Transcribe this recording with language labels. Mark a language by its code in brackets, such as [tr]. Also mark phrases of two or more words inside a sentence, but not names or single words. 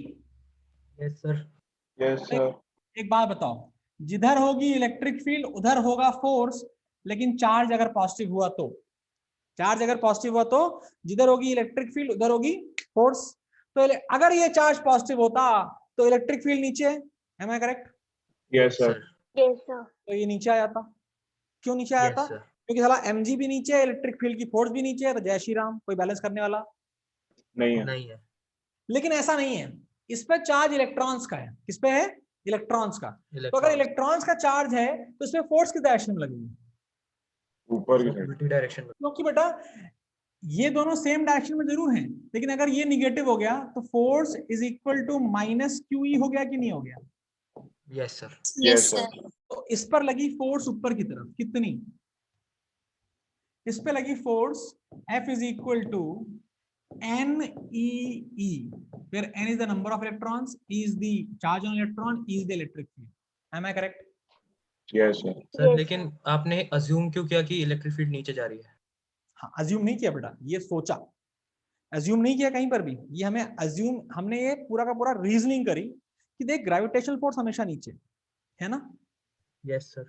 [en] Yes sir. Yes sir. [hi] एक बात बताओ, जिधर होगी [en] electric field [hi] उधर होगा फोर्स, लेकिन चार्ज अगर पॉजिटिव हुआ तो, चार्ज अगर पॉजिटिव हुआ तो जिधर होगी [en] electric field [hi] उधर होगी फोर्स। तो अगर ये चार्ज पॉजिटिव होता तो [en] electric field [hi] नीचे है, [en] am I correct? Yes sir. Yes sir. [hi] तो ये नीचे आ जाता। क्यों नीचे आया था? क्योंकि साला mg भी नीचे है, [en] electric field [hi] की फोर्स भी नीचे है, तो जय श्री राम, कोई बैलेंस करने वाला नहीं है। लेकिन ऐसा नहीं है, इस पे [en] charge electrons [hi] का है। किस पे है? इलेक्ट्रॉन्स का। तो अगर इलेक्ट्रॉन्स का चार्ज है तो इसमें फोर्स किस डायरेक्शन में लगेगी? ऊपर की साइड। उल्टी डायरेक्शन में। क्योंकि बेटा ये दोनों [en] same direction [hi] में जरूर हैं, लेकिन अगर ये निगेटिव हो गया तो [en] force is equal to minus QE [hi] हो गया कि नहीं हो गया? [en] Yes sir. Yes sir. [hi] तो इस पर लगी फोर्स ऊपर की तरफ कितनी? इस पे लगी [en] force F is equal to NEE, where N is the number of electrons, E is the charge on electron, E is the electric field. Am I correct? Yes sir. [hi] सर लेकिन आपने अज्यूम क्यों किया कि [en] electric field [hi] नीचे जा रही है? हाँ, अज्यूम नहीं किया बेटा, ये सोचा। अज्यूम नहीं किया कहीं पर भी, ये हमें अज्यूम, हमने ये पूरा का पूरा रीजनिंग करी कि देख [en] gravitational force [hi] हमेशा नीचे है ना। [en] Yes sir.